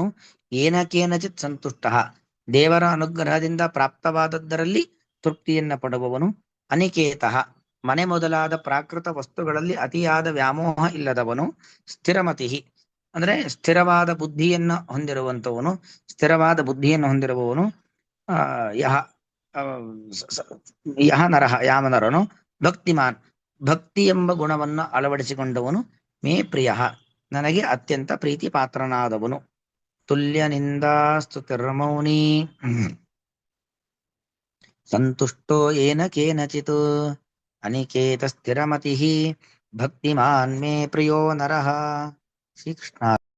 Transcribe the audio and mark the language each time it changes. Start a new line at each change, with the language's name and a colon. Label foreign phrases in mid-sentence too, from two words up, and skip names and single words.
Sanskrit: ಏನಕೇನಚಿತ್ ಸಂತುಷ್ಟ,
Kannada: ದೇವರ ಅನುಗ್ರಹದಿಂದ ಪ್ರಾಪ್ತವಾದದ್ದರಲ್ಲಿ ತೃಪ್ತಿಯನ್ನ ಪಡುವವನು. ಅನಿಕೇತಃ, ಮನೆ ಮೊದಲಾದ ಪ್ರಾಕೃತ ವಸ್ತುಗಳಲ್ಲಿ ಅತಿಯಾದ ವ್ಯಾಮೋಹ ಇಲ್ಲದವನು. ಸ್ಥಿರಮತಿ ಅಂದ್ರೆ ಸ್ಥಿರವಾದ ಬುದ್ಧಿಯನ್ನ ಹೊಂದಿರುವಂತವನು, ಸ್ಥಿರವಾದ ಬುದ್ಧಿಯನ್ನು ಹೊಂದಿರುವವನು.
Sanskrit: ಯಹ ಯಹ ನರಹ,
Kannada: ಯಾವ ನರನು. ಭಕ್ತಿಮಾನ್, ಭಕ್ತಿ ಎಂಬ ಗುಣವನ್ನು ಅಳವಡಿಸಿಕೊಂಡವನು.
Sanskrit: ಮೇ ಪ್ರಿಯ,
Kannada: ನನಗೆ ಅತ್ಯಂತ ಪ್ರೀತಿ ಪಾತ್ರನಾದವನು.
Sanskrit: ತುಲ್ಯ ನಿಂದಾ ಸ್ತುತಿರ್ಮೌನಿ, ಸಂತುಷ್ಟೋ ಏನ ಕೇನಚಿತ್. ಅನಿಕೇತ ಸ್ಥಿರಮತಿ, ಭಕ್ತಿಮಾನ್ ಮೇ ಪ್ರಿಯೋ ನರಃ. ಶ್ರೀಕೃಷ್ಣ.